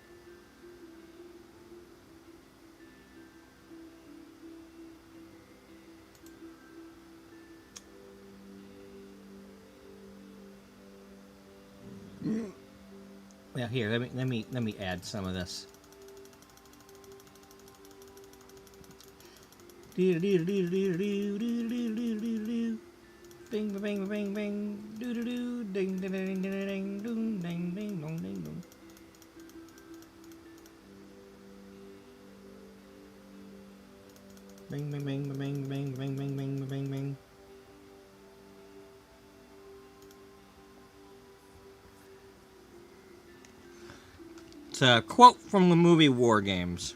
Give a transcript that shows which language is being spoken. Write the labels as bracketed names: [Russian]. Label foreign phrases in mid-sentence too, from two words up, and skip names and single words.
[English] Well, here, let me add some of this. Bing bing bing bing bing doo doo doo ding ding ding ding ding ding ding ding dong ding dong. Bing bing bing bing bing bing bing bing bing bing. It's a quote from the movie War Games.